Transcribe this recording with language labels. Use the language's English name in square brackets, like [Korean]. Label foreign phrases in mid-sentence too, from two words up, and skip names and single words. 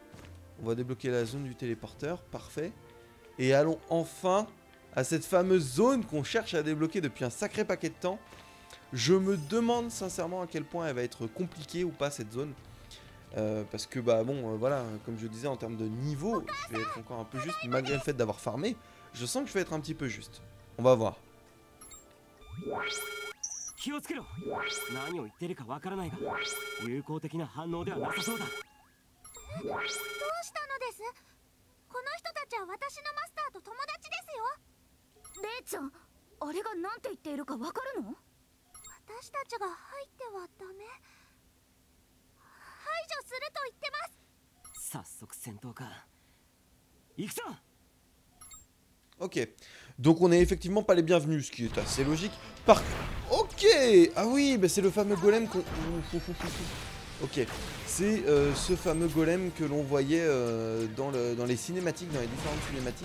[French] On va débloquer la zone du téléporteur, parfait. Et allons enfin à cette fameuse zone qu'on cherche à débloquer depuis un sacré paquet de temps. Je me demande sincèrement à quel point elle va être compliquée ou pas cette zone. Parce que bah bon, voilà, comme je disais en termes de niveau, je vais être encore un peu juste. Malgré le fait d'avoir farmé, je sens que je vais être un petit peu juste. On va voir. [Japanese] 気をつけろ。何を言ってるかわからないが、有効的な反応ではなさそうだ。どうしたのです？この人たちは私のマスターと友達ですよ。レイちゃん、あれが何て言っているかわかるの？私たちが入ってはダメ。排除すると言ってます。早速戦闘か。行くぞ。 [French] Ok, donc on est effectivement pas les bienvenus, ce qui est assez logique. Ok, ah oui, bah c'est le fameux golem qu'on... Ok, c'est ce fameux golem que l'on voyait dans les cinématiques, dans les différentes cinématiques.